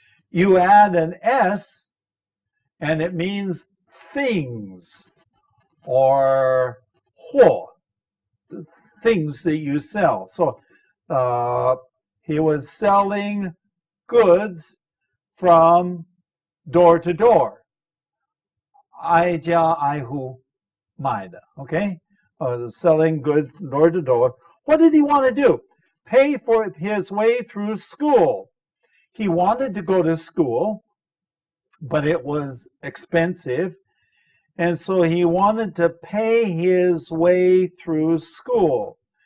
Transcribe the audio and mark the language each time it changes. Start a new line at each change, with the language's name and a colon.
English: You add an S, and it means things or 货, things that you sell. So he was selling goods from door to door.
Chinese: 挨家挨户卖的, okay?
English: Selling goods from door to door. What did he want to do? Pay for his way through school. He wanted to go to school, but it was expensive. And so he wanted to pay his way through school.